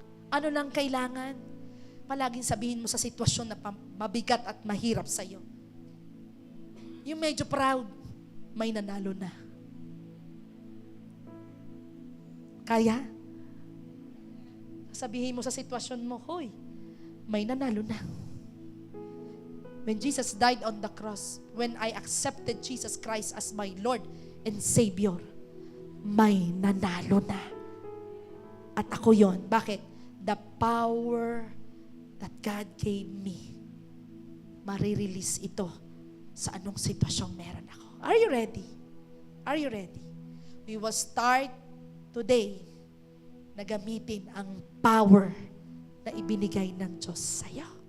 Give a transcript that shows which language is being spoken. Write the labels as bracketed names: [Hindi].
[Filipino] Ano lang kailangan? Palaging sabihin mo sa sitwasyon na mabigat at mahirap sa iyo. Yung medyo proud, may nanalo na. Kaya? Sabihin mo sa sitwasyon mo, hoy, may nanalo na. [English] When Jesus died on the cross, when I accepted Jesus Christ as my Lord and Savior, [Filipino] may nanalo na. At ako yon. Bakit? [English] The power that God gave me, [Filipino] marirelease ito sa anong sitwasyong meron ako. [English] Are you ready? Are you ready? We will start today [Filipino] na gamitin ang power na ibinigay ng Diyos sa iyo.